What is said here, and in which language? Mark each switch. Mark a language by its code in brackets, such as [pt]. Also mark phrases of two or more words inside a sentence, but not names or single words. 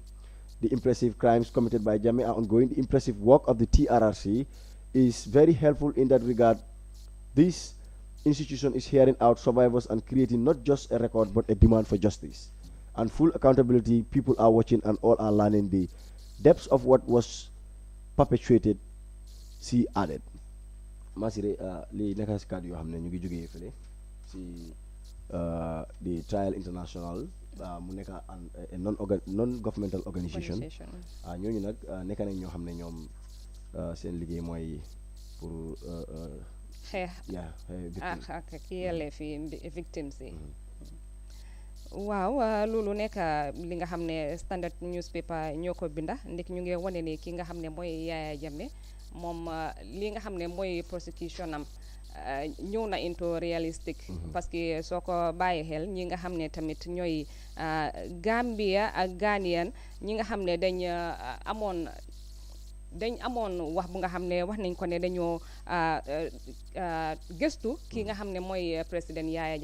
[en] The impressive crimes committed by Jammeh are ongoing. The impressive work of the TRRC is very helpful in that regard. This institution is hearing out survivors and creating not just a record but a demand for justice and full accountability. People are watching and all are learning the depths of what was perpetuated. She added. [wo] Masire li nekk si kàddu yoo xam ne ñu ngi jógee fële si the Trial International mu nekk [en] a non-governmental organisation [wo] ñooñu nag nekk nañ ñoo xam ne ñoom seen liggéey mooy pour xeex ak yellee fi victimes yi waaw loolu nekk li nga xam ne Standard newspaper ñoo ko binda ndik ñu ngi wane ne ki nga xam ne mooy Yaya Jammeh moom li nga xam ne mooy prosecution am ñëw na [en] into realistic [wo] parce que soo ko bàyyi xel ñi nga xam ne tamit ñooy Gambia ak Ghanaian ñi nga xam ne dañ amoon wax bu nga xam ne wax nañ ko ne dañoo gëstu ki nga xam ne mooy président Yaya